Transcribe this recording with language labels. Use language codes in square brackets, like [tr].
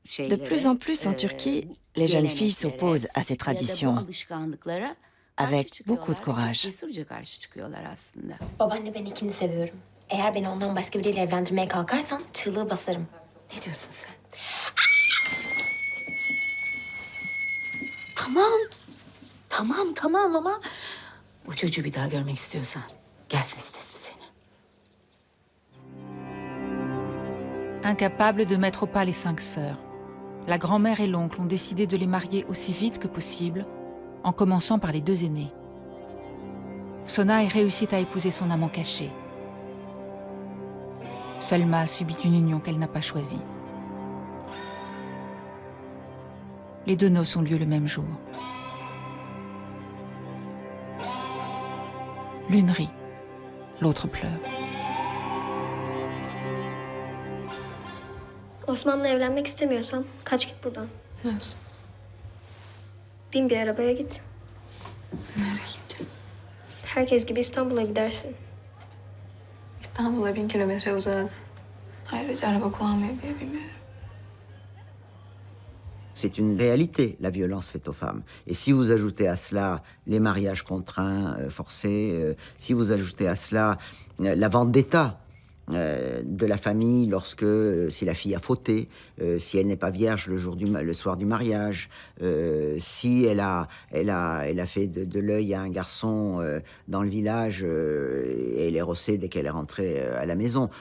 [fr] De plus en plus en Turquie, les jeunes filles s'opposent à ces traditions avec beaucoup de courage. [tr] Babaanne, ben ikini seviyorum. Eğer beni ondan başka biriyle evlendirmeye kalkarsan çığlığı basarım. Ne diyorsun sen? Tamam ama o çocuğu bir daha görmek istiyorsan gelsin istesin seni. [fr] Incapables de mettre au pas les 5 sœurs, la grand-mère et l'oncle ont décidé de les marier aussi vite que possible, en commençant par les 2 aînés. Sonay réussit à épouser son amant caché. Selma subit une union qu'elle n'a pas choisie. Les 2 noces ont lieu le même jour. L'une rit, l'autre pleure. [tr] Osman'la evlenmek istemiyorsan kaç git buradan. Nasıl? Bin bir arabaya git. Nereye gideceğim? Herkes gibi İstanbul'a gidersin. İstanbul'a 1000 kilometre uzak. Ayrıca araba kullanmayı bile bilmiyorum. [fr] C'est une réalité, la violence faite aux femmes. Et si vous ajoutez à cela les mariages contraints, forcés, si vous ajoutez à cela la vendetta de la famille lorsque, si la fille a fauté, si elle n'est pas vierge le soir du mariage, si elle a fait de l'œil à un garçon dans le village et elle est rossée dès qu'elle est rentrée à la maison.